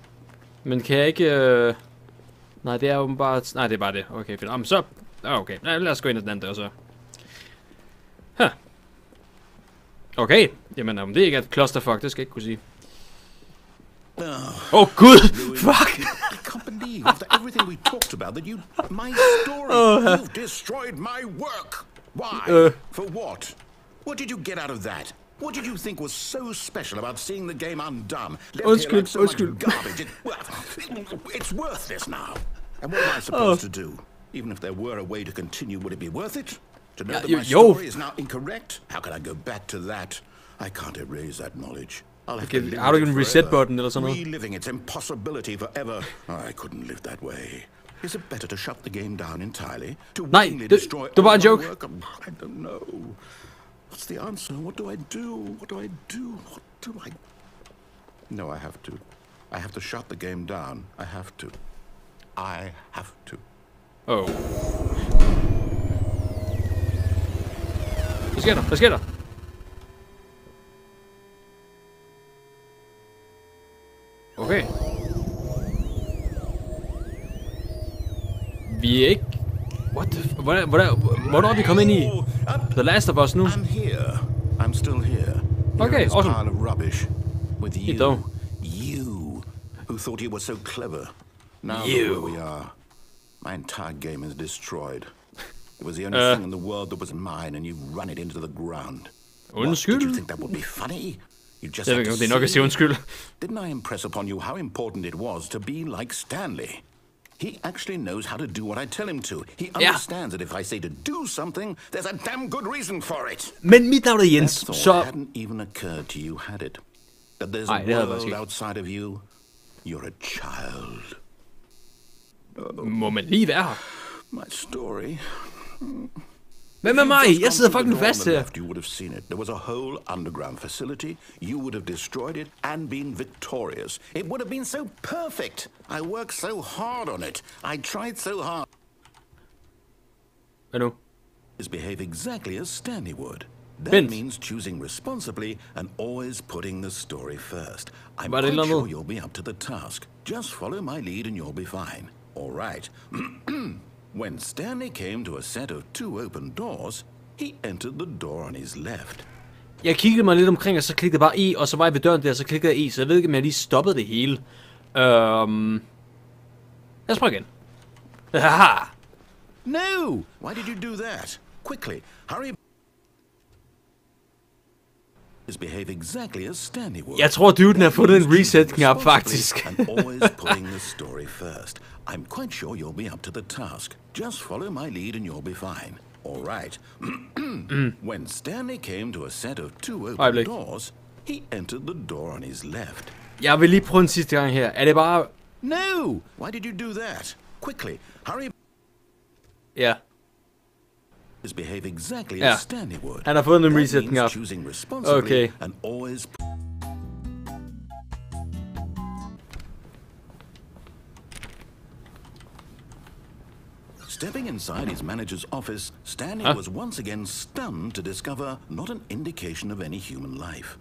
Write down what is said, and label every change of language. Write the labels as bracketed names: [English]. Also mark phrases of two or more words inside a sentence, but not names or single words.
[Danish] Men kan jeg ikke... Nej, det er jo bare... Nej, det er bare det. Okay, fedt. Jamen, så... Okay, lad os gå ind ad den anden dør, så. Huh. Okay. Jamen, om det ikke er et clusterfuck, det skal jeg ikke kunne sige. Gud! Fuck! [English] I can't believe after everything we talked about that my story, you've destroyed my work. Why? For what? What did you get out of that? What did you think was so special about seeing the game undone? Left here like so much garbage. It's worthless now. And what am I supposed to do? Even if there were a way to continue, would it be worth it? To know that my story is now incorrect? How can I go back to that? I can't erase that knowledge. [Danish] Har du ikke en [English] reset button [Danish] eller sådan noget? [English] Reliving its impossibility forever. I couldn't live that way. Is it better to shut the game down entirely? [Danish] Nej, det var en joke. [English] I don't know. What's the answer? What do I do? What do I do? What do I... No, I have to. I have to shut the game down. I have to. I have to. [Danish] Oh. Hvad sker der? Hvad sker der? Okay. Vi er ikke... [English] What the... [Danish] Hvornår er vi kommet ind i The Last of Us nu? [English] I'm here. I'm still here. Okay, awesome. Pile of rubbish with you. You who thought you were so clever. Now look where we are. My entire game is destroyed. It was the only thing in the world that was mine, and you run it into the ground. [Danish] Undskyld. [English] Did you think that would be funny? You just [Danish] det er nok at sige undskyld. [English] Didn't I impress upon you how important it was to be like Stanley? He actually knows how to do what I tell him to. He understands that if I say to do something, there's a damn good reason for it. [Danish] Men mit navn er Jens, så... [English] That hadn't even occurred to you, had it? That there's a world outside of you. You're a child. [Danish] Må man lige være her? [English] My story. [Danish] Hvem er mig? Jeg sidder fucking fast her. [English] You would have seen it. There was a whole underground facility. You would have destroyed it and been victorious. It would have been so perfect. I worked so hard on it. I tried so hard. [Danish] Hvad nu? [English] Behave exactly as Stanley would. That means choosing responsibly and always putting the story first. I'm quite sure you'll be up to the task. Just follow my lead and you'll be fine. All right. When Stanley came to a set of 2 open doors, he entered the door on his left. [Danish] Jeg kiggede mig lidt omkring, og så klikkede jeg bare i, og så var jeg ved døren der, og så klikkede jeg i, så jeg ved ikke, om jeg lige stoppede det hele. Lad os prøve igen. Haha! [English] No! Why did you do that? Quickly, hurry. Behave exactly as Stanley would. [Danish] Jeg tror, duden har fundet en reset-knap, faktisk. [English] And always putting the story first. I'm quite sure you'll be up to the task. Just follow my lead and you'll be fine. All right. When Stanley came to a set of 2 open doors, he entered the door on his left. [Danish] Jeg vil lige prøve en sidste gang her. Er det bare... [English] No! Why did you do that? Quickly, hurry. [Danish] Ja. [English] Behave exactly as Stanley would. [Danish] Han har fået en reset-knap. Okay. [English] And always... Stepping inside his manager's office, Stanley was once again stunned to discover not an indication of any human life.